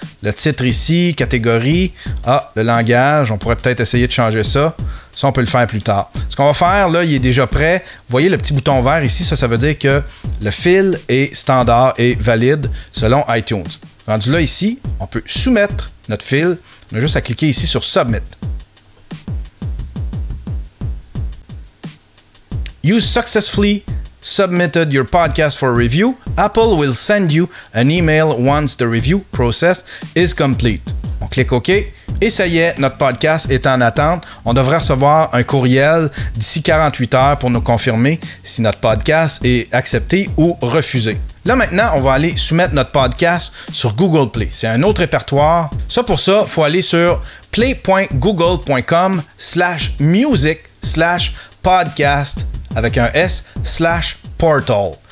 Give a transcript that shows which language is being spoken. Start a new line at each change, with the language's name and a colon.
French: Le titre ici, catégorie. Ah, le langage, on pourrait peut-être essayer de changer ça. Ça, on peut le faire plus tard. Ce qu'on va faire, là, il est déjà prêt. Vous voyez le petit bouton vert ici, ça veut dire que le fil est standard et valide selon iTunes. Rendu là, ici, on peut soumettre notre fil. On a juste à cliquer ici sur Submit.
English: You successfully submitted your podcast for review. Apple will send you an email once the review process is complete.
French: On clique OK et ça y est, notre podcast est en attente. On devrait recevoir un courriel d'ici 48 heures pour nous confirmer si notre podcast est accepté ou refusé. Là maintenant, on va aller soumettre notre podcast sur Google Play. C'est un autre répertoire. Pour ça, il faut aller sur play.google.com/music/podcast avec un S/portal.